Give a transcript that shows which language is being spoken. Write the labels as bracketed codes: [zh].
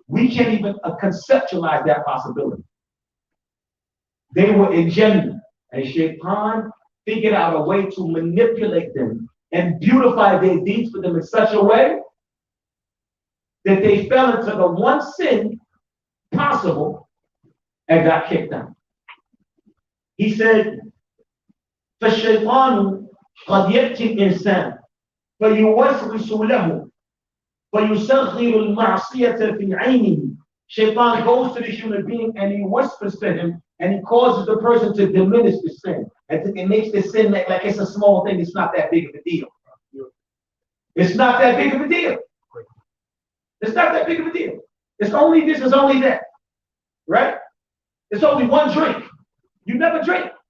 [en] We can't even conceptualize that possibility. They were in Jannah, and Shaytaan figured out a way to manipulate them and beautify their deeds for them in such a way that they fell into the one sin possible and got kicked out. He said, [ar] فَالشَّيْطَانُ قَدْ يَأْتِي الْإِنسَانِ فَيُوَسْوِسُ لَهُ فَيُسَخِّرُ الْمَعْصِيَةَ فِي عَيْنِهِ [en] Shaytaan goes to the human being and he whispers to him and he causes the person to diminish the sin. And it makes the sin like it's a small thing. It's not that big of a deal. It's not that big of a deal. It's not that big of a deal. It's only this, it's only that. Right? It's only one drink. You never drink.